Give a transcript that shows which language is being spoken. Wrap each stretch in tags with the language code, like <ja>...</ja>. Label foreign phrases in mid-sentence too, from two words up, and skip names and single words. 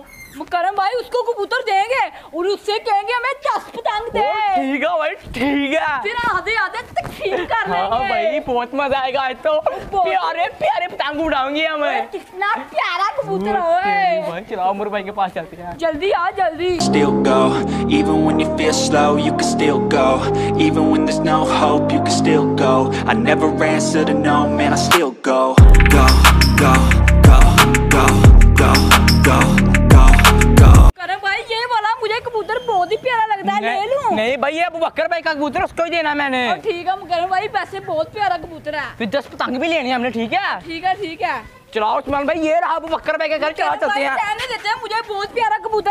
<hi>मुकरम भाई उसको कबूतर देंगे और उससे कहेंगे हमें 10 पतंग दे। ठीक है भाई ठीक है। फिर आधे आधे तकसीम कर लेंगे। हाँ भाई बहुत मजा आएगा आज तो। प्यारे प्यारे पतंग उड़ाऊंगी हमें। कितना प्यारा कबूतर है। भाई चलो उमर भाई के पास चलते हैं। जल्दी आ जल्दी।</hi> <en>Still go, even when you feel slow, you can still go. Even when there's no hope, you can still go. I never answer to no, man, I still go. Go, go, go, go, go, go, go, go.</en> <hi>मुकरम भाई ये वाला मुझे कबूतर बहुत ही प्यारा लगता है, ले लूं? नहीं भाई ये अबू बकर भाई का कबूतर उसको ही देना मैंने। और ठीक है मुकरम भाई वैसे बहुत प्यारा कबूतर है। फिर 10 पतंग भी लेनी है हमने। ठीक है ठीक है ठीक है। चलाओ उस्मान भाई ये रहा अबू बकर भाई के घर। चला चलते हैं। कहने देते हैं मुझे बहुत प्यारा कबूतर</hi>